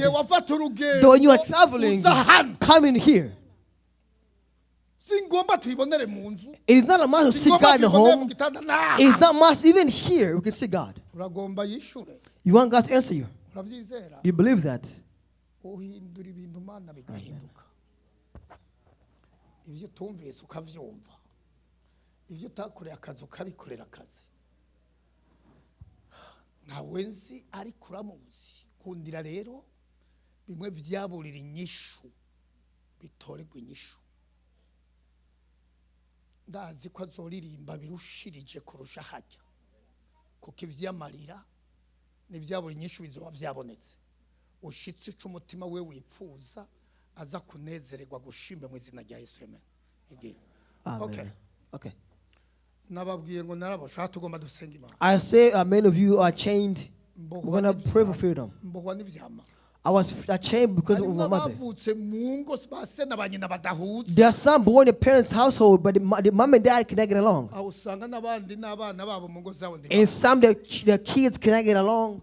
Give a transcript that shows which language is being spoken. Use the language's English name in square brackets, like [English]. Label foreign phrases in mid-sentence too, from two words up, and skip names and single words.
[English] When you are traveling, come in here. It is not a must to see God in the home. It's not must even here we can see God. You want God to answer you. You believe that? [Rundi] Ibyo utumvise ukavyumva, ibyo utakoreye akazi ukabikorera akazi, ntawe nzi ariko uramuzi. Kundira rero bimwe byaburira inyishu bitorerwa inyishu. Ndazi ko azoririmba birushirije kurusha hajya, kuko ivyamarira n'ibyabura inyishu bizoba byabonetse. Ushitse umutima we wipfuza aza kunezererwa gushimbe mu izina rya Yesu. [English] Amen. Okay. [Rundi] Nababwiye ngo narabasha tugomba dusenga Imana. [English] I say many of you are chained. We're going to pray for freedom. I was chained because of my mother. There are some born in a parents' household, but the mom and dad cannot get along. And some their kids cannot get along.